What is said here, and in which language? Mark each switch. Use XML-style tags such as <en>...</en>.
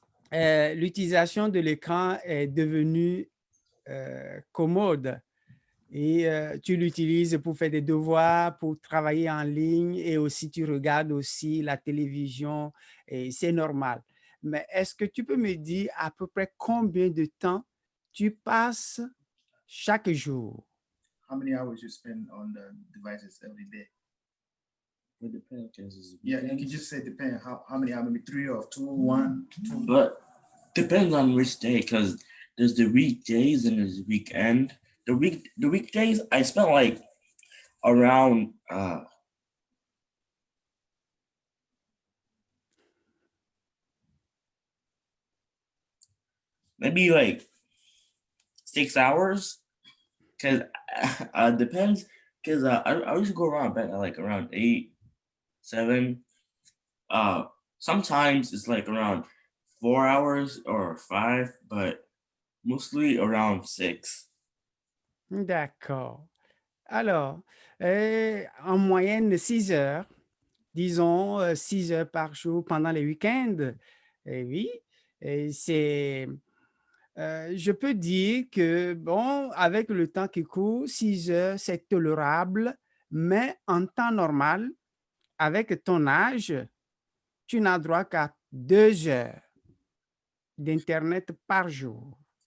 <fr>L'utilisation de l'écran est devenue commode et tu l'utilises pour faire des devoirs, pour travailler en ligne et aussi tu regardes aussi la télévision et c'est normal. Mais est-ce que tu peux me dire à peu près combien de temps tu passes chaque jour?</fr> <en>How many hours you spend on the devices every day? It depends, 'cause it's Yeah, you can weekends. just say depend how many, maybe 3 or 2, 1, 2. But depends on which day, because there's the weekdays and there's the weekend. The weekdays I spent like around maybe like 6 hours, because depends, because I usually go around bed at like around 8, 7. Uh, Sometimes it's like around 4 hours or 5, but mostly around 6.</en> <fr>D'accord. Alors, en moyenne, 6 heures, disons 6 heures par jour pendant les week-ends. Et oui, et je peux dire que, bon, avec le temps qui court, 6 heures, c'est tolérable, mais en temps normal, avec ton âge, tu n'as droit qu'à 2 heures d'Internet par jour.</fr>